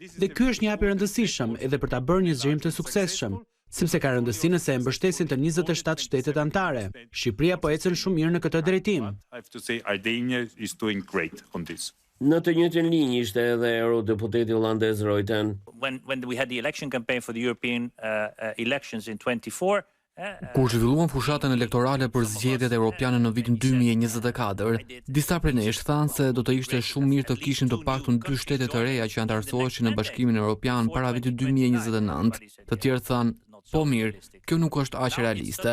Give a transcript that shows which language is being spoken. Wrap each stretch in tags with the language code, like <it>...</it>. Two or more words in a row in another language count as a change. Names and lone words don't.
<sq>Dhe ky është një hap i rëndësishëm edhe për ta bërë një zgjerim të suksesshëm, sepse ka rëndësi nëse e mbështesin të 27 shtetet anëtare. Shqipëria po ecën shumë mirë në këtë drejtim. Në të njëjtën linjë ishte edhe eurodeputeti holandez Reuten.</sq> <en>When we had the election campaign for the European elections in 24,</en> <sq>Kur zhvilluan fushatën elektorale për zgjedhjet europiane në vitin 2024, disa prej nesh thanë se do të ishte shumë mirë të kishim të paktën 2 shtete të reja që antarësoheshin në Bashkimin Evropian para vitit 2029. Të tjerë thanë, po mirë, kjo nuk është aq realiste.</sq>